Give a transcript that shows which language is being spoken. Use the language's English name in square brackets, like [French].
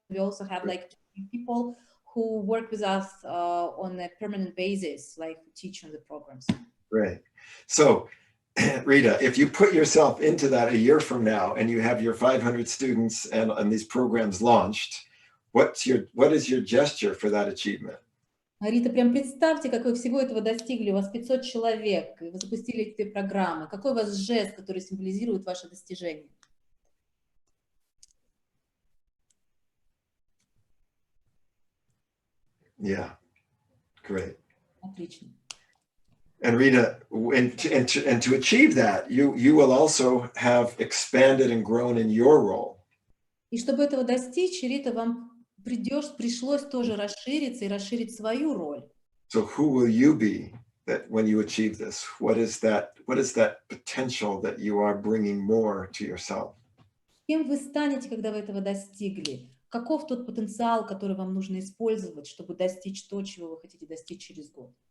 [English] We also have like 20 people who work with us on a permanent basis, like teach on the programs. Great. So, Rita, if you put yourself into that a year from now and you have your 500 students and these programs launched, what is your gesture for that achievement? [Russian] Рита, прям представьте, как вы всего этого достигли. У вас 500 человек, и вы запустили эти программы. Какой у вас жест, который символизирует ваше достижение? [English] Yeah, great. [Russian] Отлично. [English] And Rita, and to achieve that, you will also have expanded and grown in your role. [Russian] И чтобы этого достичь, Рита, вам пришлось тоже расшириться и расширить свою роль. [English] So who will you be that when you achieve this? What is that potential that you are bringing more to yourself? [Russian] Кем вы станете, когда вы этого достигли? Каков тот потенциал, который вам нужно использовать, чтобы достичь то, чего вы хотите достичь через год?